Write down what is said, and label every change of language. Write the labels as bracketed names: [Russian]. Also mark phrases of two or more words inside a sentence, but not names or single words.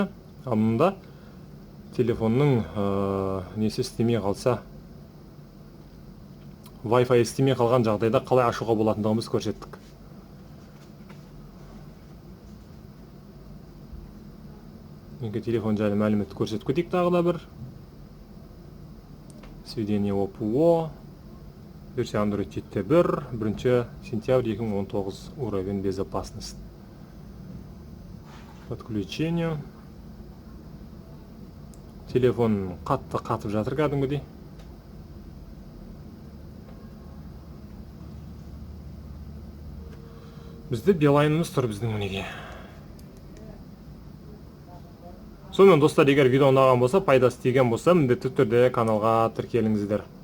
[Kazakh] Мұнда телефонның несі істемей қалса, Wi-Fi істемей қалған жағдайда қалай ашуға болатындығын біз көрсеттік. Енді телефон жайлы мәліметті көрсетіп кетейік тағы да бір. [Russian] Сведение ОПО, версия Android 7.1, 1 сентябрь 2019, уровень безопасности. Подключение. [Kazakh] Телефон қатып жатыр кәдімгідей. Бізде Билайнымыз тұр біздің мінеге. Сонымен достар, егер видео ұнаған болса, пайдасы тиген болса, міндетті түрде каналға тіркеліңіздер.